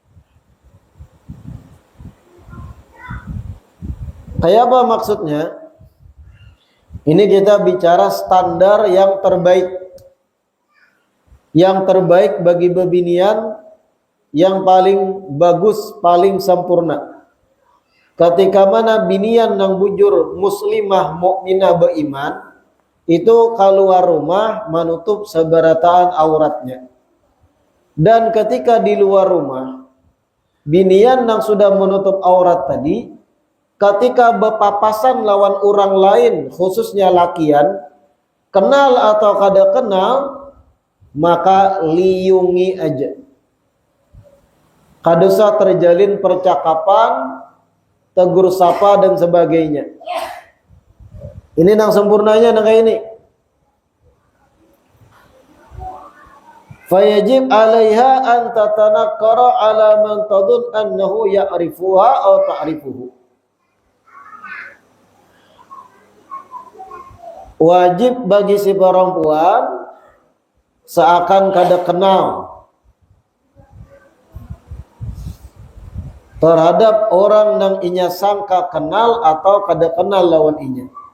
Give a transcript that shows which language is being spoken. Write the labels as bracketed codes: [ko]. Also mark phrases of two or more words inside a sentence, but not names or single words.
[bjn] Kayak apa maksudnya? [id] Ini kita bicara standar yang terbaik. [bjn] Yang terbaik bagi babinian, yang paling bagus, paling sempurna. Ketika mana binian yang bujur muslimah mukminah beriman, itu keluar rumah menutup seberataan auratnya. Dan ketika di luar rumah, binian yang sudah menutup aurat tadi, ketika berpapasan lawan orang lain, khususnya lakian, kenal atau kada kenal, maka liungi aja. Kada usah terjalin percakapan, tegur sapa dan sebagainya. Ini nang sempurnanya nang kayak ini. [ar] فيجب عليها أن تتناكر على من تظن أنه يعرفها أو تعرفه. [bjn] Wajib bagi si perempuan seakan kada kenal terhadap orang yang inya sangka kenal atau kada kenal lawan inya.